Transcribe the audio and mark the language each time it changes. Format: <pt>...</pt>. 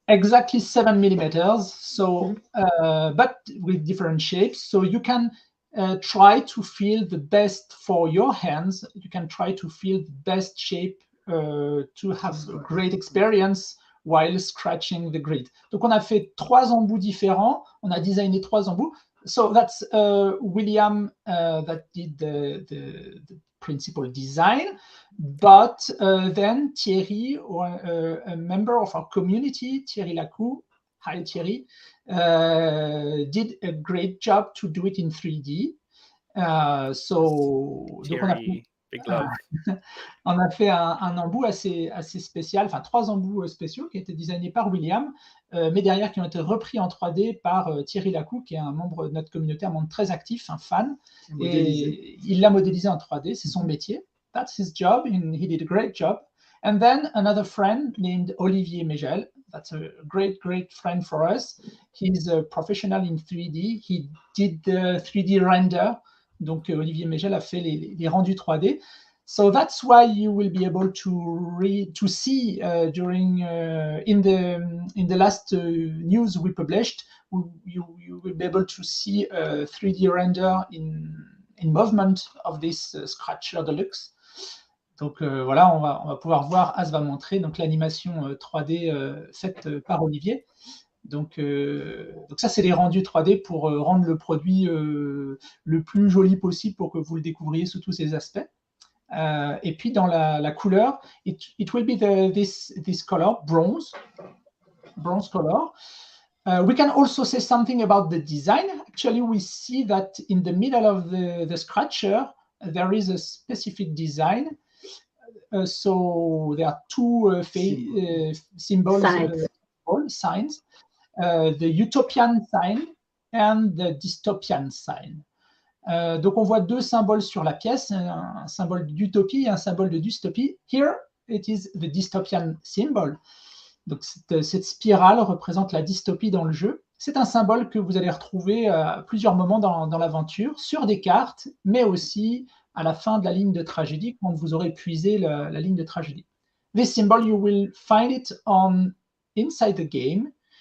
<en>Exactly 7 millimeters. So, but with different shapes, so you can try to feel the best for your hands. You can try to feel the best shape to have a great experience while scratching the grid.</en> <fr>Donc on a fait 3 embouts différents, on a designé 3 embouts.</fr> <en>So that's William that did the principal design, but then Thierry, a member of our community, Thierry Lacou, hi Thierry, did a great job to do it in 3D. So Thierry, big love.</en> <fr>On a fait un embout assez spécial, enfin 3 embouts spéciaux qui ont été designés par William, mais derrière qui ont été repris en 3D par Thierry Lacou, qui est un membre de notre communauté, un membre très actif, un fan, et il l'a modélisé en 3D, c'est son métier.</fr> <en>That's his job, and he did a great job. And then another friend named Olivier Megel, that's a great friend for us. He's a professional in 3D. He did the 3D render.</en> <fr>Donc Olivier Megel a fait les rendus 3D.</fr> <en>So that's why you will be able to see during in the last news we published. You will be able to see a 3D render in movement of this Scratcher Deluxe.</en> <fr>Donc voilà, on va pouvoir voir, As va montrer donc l'animation 3D faite par Olivier. Donc ça, c'est les rendus 3D pour rendre le produit le plus joli possible pour que vous le découvriez sous tous ses aspects. Et puis dans la couleur,</fr> <en>it will be this color, bronze color. We can also say something about the design. Actually, we see that in the middle of the scratcher, there is a specific design. So there are 2 symbols, signs. The Utopian sign and the dystopian sign.</en> <fr>Donc on voit deux symboles sur la pièce, un symbole d'utopie et un symbole de dystopie.</fr> <en>Here, it is the dystopian symbol.</en> <fr>Donc cette spirale représente la dystopie dans le jeu. C'est un symbole que vous allez retrouver à plusieurs moments dans l'aventure, sur des cartes, mais aussi à la fin de la ligne de tragédie, quand vous aurez épuisé la ligne de tragédie.</fr> <en>This symbol, you will find it inside the game.</en>